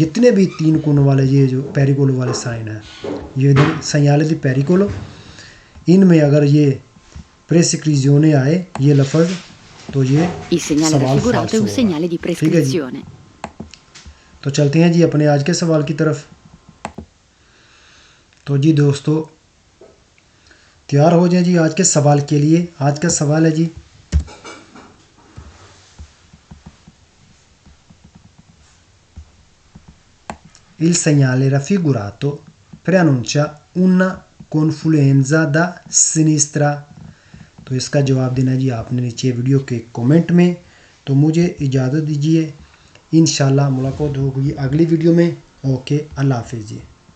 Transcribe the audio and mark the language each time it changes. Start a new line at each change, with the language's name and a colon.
Hindi: जितने भी 3 कोनों वाले ये जो पेरिकोलो वाले साइन है, ये
Italian: segnale di pericolo,
Hindi: इनमें अगर ये प्रेस्क्रिजियोने आए ये लफ्ज़ तो ये सवाल फाल्स होगा, ठीक है जी। तो चलते हैं जी अपने आज के सवाल की तरफ। तो जी दोस्तों तैयार हो जाए जी आज के सवाल के लिए। आज का सवाल है जी,
Italian: il segnale raffigurato preannuncia una confluenza da sinistra।
Hindi: तो इसका जवाब देना जी आपने नीचे वीडियो के कमेंट में। तो मुझे इजाज़त दीजिए, इंशाल्लाह मुलाकात होगी अगली वीडियो में। ओके, अल्लाह हाफिज़ जी।